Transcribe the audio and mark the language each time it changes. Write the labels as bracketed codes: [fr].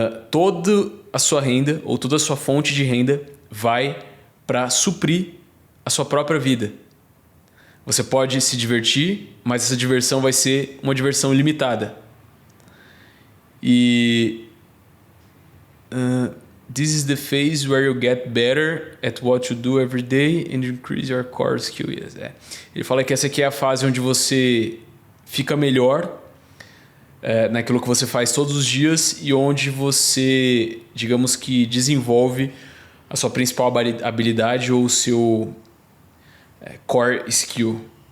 [pt] Toda a sua renda, ou toda a sua fonte de renda, vai para suprir a sua própria vida. Você pode se divertir, mas essa diversão vai ser uma diversão limitada. E... [en] this is the phase where you get better at what you do every day and increase your core skill. Yes. [pt] Ele fala que essa aqui é a fase onde você fica melhor naquilo que você faz todos os dias e onde você, digamos que, desenvolve a sua principal habilidade ou o seu... core skill.